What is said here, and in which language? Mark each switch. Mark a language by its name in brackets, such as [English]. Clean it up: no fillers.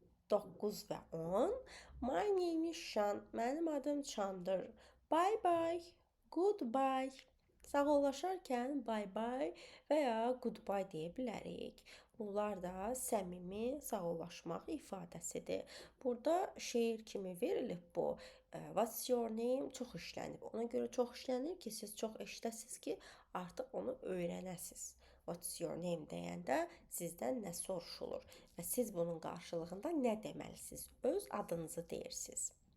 [Azerbaijani] 9 və 10. [English] My name is Shan. [Azerbaijani] Mənim adım Çandır. [English] Bye bye. Goodbye. [Azerbaijani] Sağollaşarkən [English] bye bye [Azerbaijani] və ya [English] goodbye [Azerbaijani] deyə bilərik. Bunlar da səmimi sağollaşmaq ifadəsidir. Burada şeir kimi verilib bu. [English] What's your name [Azerbaijani] çox işlənib. Ona görə çox işlənir ki, siz çox eşidəsiniz ki, artıq onu öyrənəsiniz. [English] What's your name [Azerbaijani] deyəndə sizdən nə soruşulur və siz bunun qarşılığında nə deməlisiniz? Öz adınızı deyirsiniz.